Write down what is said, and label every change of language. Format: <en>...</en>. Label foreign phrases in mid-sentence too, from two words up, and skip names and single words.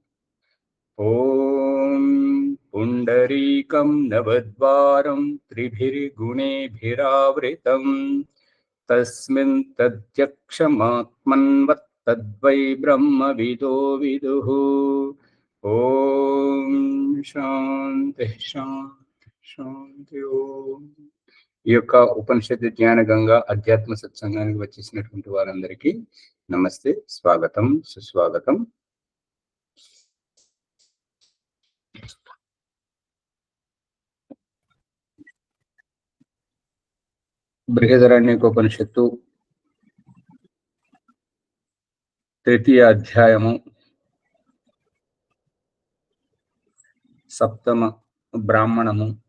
<sa>ॐ पुण्डरीकं नवद्वारं त्रिभिर्गुणेभिरावृतं तस्मिन् तद्यक्षमात्मन्वत्तद्वै ब्रह्मविदो विदुः। ॐ शान्ति शान्ति शान्ति ॐ.</sa> <te>ఈ యొక్క ఉపనిషత్తు జ్ఞాన గంగా అధ్యాత్మ సత్సంగానికి వచ్చేసినటువంటి వారందరికీ నమస్తే, స్వాగతం, సుస్వాగతం. బృహదరణ్యకోపనిషత్తు తృతీయ అధ్యాయము సప్తమ బ్రాహ్మణము</te>